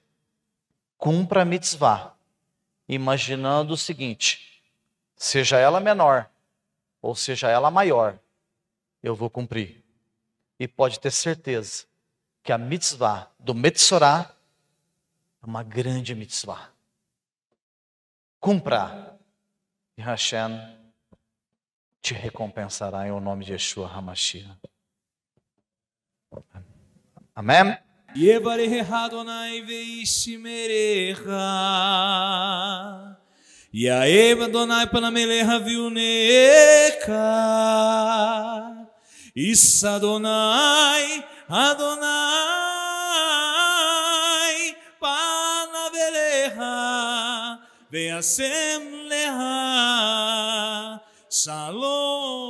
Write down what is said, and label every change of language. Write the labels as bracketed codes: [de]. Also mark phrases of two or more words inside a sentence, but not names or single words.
[pt] Cumpra a mitzvah, imaginando o seguinte: seja ela menor ou seja ela maior, eu vou cumprir. E pode ter certeza que a mitzvah do Metzorah é uma grande mitzvah. Cumpra, e Hashem te recompensará em o nome de [he] ישוע המשיח. [pt] Amém? [he] יברך אדוני וישמרך, יאהב אדוני פניו אליך ויונק, יישא אדוני פניו אליך וישם לך שלום.